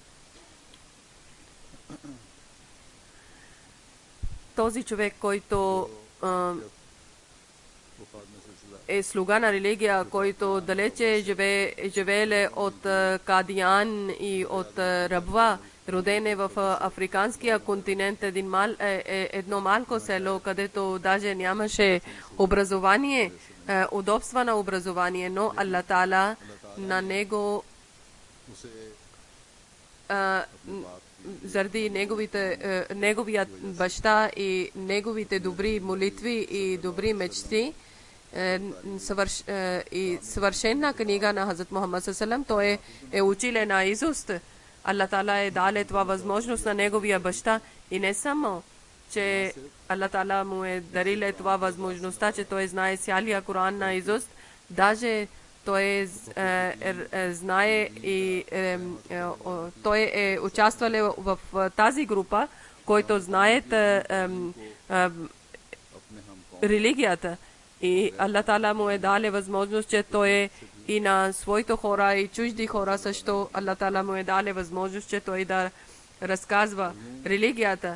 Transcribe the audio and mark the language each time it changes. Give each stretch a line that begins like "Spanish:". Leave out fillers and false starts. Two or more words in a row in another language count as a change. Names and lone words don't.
Bulgarian: Този човек, който е слуга на религия, който далече живееле от Кадиян и от рабва, роден в африканския континент, едно малко село, където даже нямаше образование, удобства на образование, но Алла Таала на него заради неговият баща и неговите добри молитви и добри мечти и съвършена книга на Хазрат Мухаммад
Arabic: صلى الله عليه وسلم,
Bulgarian: той е училе на изуст. Алла Таала е дале това възможност на неговия баща и не само, че Алла Таала му е дариле това възможността, че той знае цялия Коран на изуст, даже той знае и той е участвал в тази група, който знаят религията И Аллах Таала му е даде възможност, че той и на своите хора и чужди хора също Аллах Таала му е даде възможност, че той да разказва религията.